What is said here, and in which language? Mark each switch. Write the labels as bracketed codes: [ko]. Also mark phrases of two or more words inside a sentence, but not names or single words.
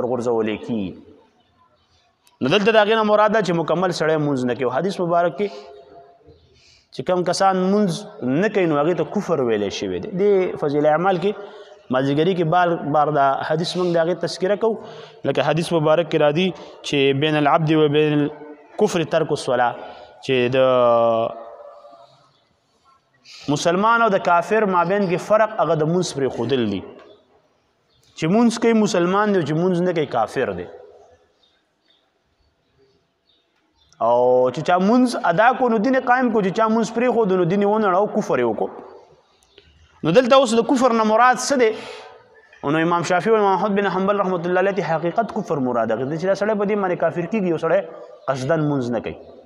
[ps] ورغورځولی کېږي نو دلته د هغې نه مراد ده چې مکمل سړی مونځ نه کوي حدیث مبارک کې چې کم کسان مونځ نه کوي نو هغې ته کفر ویلی شوی دی دې فضیل اعمال کې مازدیګري کې بار دا حدیث موږ د هغې تذکره کوو لکه حدیث مبارک کې راځي چې [ar] بین العبد و بین الکفر ترک الصلاة [ps] چې د مسلمان او د کافر مابین کې فرق هغه د مونځ پرېښودل دي چې مونځ کوي مسلمان دی او چې مونځ نه کوي کافر دی او چې چا مونځ ادا کو نو دین قائم کو چې چا مونځ پرېښودو نو دین یې ونړاو کفر یې وکړو نو دلته اوس د کفر نه مراد څه دی نو امام شافعي او امام احمد بن حنبل [ar] رحمت الله علیه [ps] حقیقت کفر مراد دی چې دا سړی په دې باندې کافر کېږي یو سړی قصدن مونځ نه کوي